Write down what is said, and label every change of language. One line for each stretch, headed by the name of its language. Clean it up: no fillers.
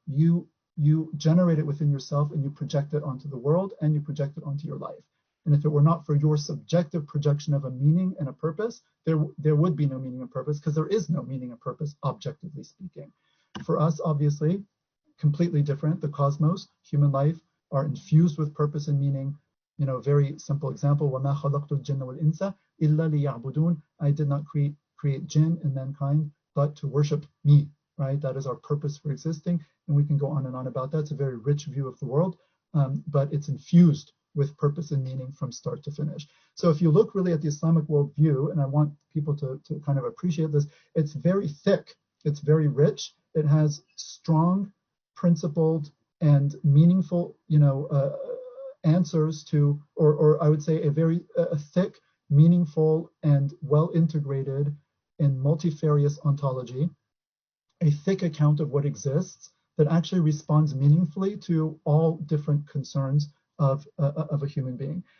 English: You generate it within yourself, and you project it onto the world, and you project it onto your life. And if it were not for your subjective projection of a meaning and a purpose, there would be no meaning and purpose, because there is no meaning and purpose, objectively speaking. For us, obviously, completely different. The cosmos, human life, are infused with purpose and meaning. Very simple example,
Arabic: وَمَا خَلَقْتُ الْجِنَّ وَالْإِنسَ إِلَّا لِيَعْبُدُونَ.
English: I did not create jinn and mankind, but to worship me, right? That is our purpose for existing, and we can go on and on about that. It's a very rich view of the world, but it's infused with purpose and meaning from start to finish. So if you look really at the Islamic worldview, and I want people to kind of appreciate this, it's very thick, it's very rich, it has strong, principled, and meaningful, answers to, or I would say a very thick, meaningful, and well-integrated and multifarious ontology, a thick account of what exists that actually responds meaningfully to all different concerns of a human being.